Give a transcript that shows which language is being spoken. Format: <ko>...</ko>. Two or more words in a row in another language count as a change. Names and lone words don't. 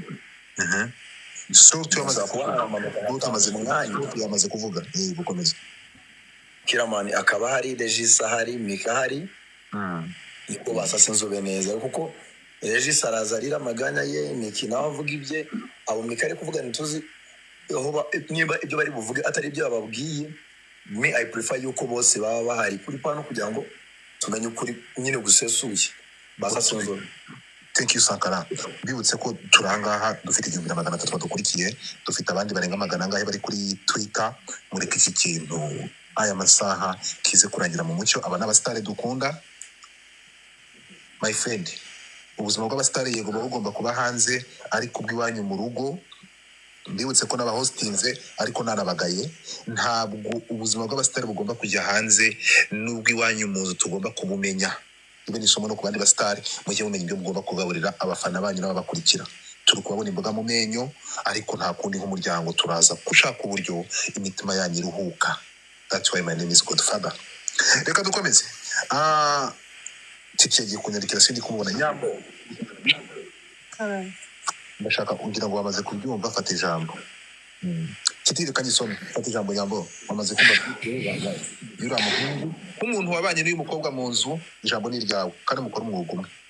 <rw>Salt yamaze kuvuga gukomeza Kiramani akaba hari Regis ahari Mika ahari niko basasa inzobe neza kuko Regis arazarira amaganya ye Miki nawe avuga ibye abo Mika ari kuvuga nituzi niba ibyo bari buvuge atari ibyo bababwiye</rw> <en>me I prefer</en> <rw>yuko bose baba bahari kuri pano kugira ngo tumenye ukuri nyine gusesuye basasa inzobe.</rw> <en>Thank you Sankara.</en> <rw>Bibutse ko turangaha dufite 1300 badukurikiye dufite abandi barenga magana ngahe bari kuri Twitter muri iki kintu aya masaha kize kurangira mu mucyo aba n'abastare dukunda my friend ubuzima bw'abastare yego bagomba kuba hanze ariko bw'iwanyu mu rugo ndibutse ko n'aba hostinze ariko nanabagaye ntabwo ubuzima bw'abastare bugomba kujya hanze n'ubw'iwanyu mu nzu tugomba kubumenya ibe nisomo no ku bandi bastare mujye mumenya ibyo mugomba kugaburira abafana banyu n'ababakurikira turi kubabona imboga mu menyo ariko nta kundi nk'umuryango turaza gushaka uburyo imitima yanyu iruhuka.</rw> <en>That's why my name is Godfather.</en> <rw>Reka dukomeze. Kigiye kunyandikira sindi kumubona Nyambo. Ndashaka kugira ngo bamaze kubyumva fata ijambo. Kitiri kanyisome fata ijambo Nyambo bamaze kumva yura muhungu umuntu wabanye n'uyu mukobwa mu nzu ijambo ni ryawe kandi mukora umwuga umwe.</rw>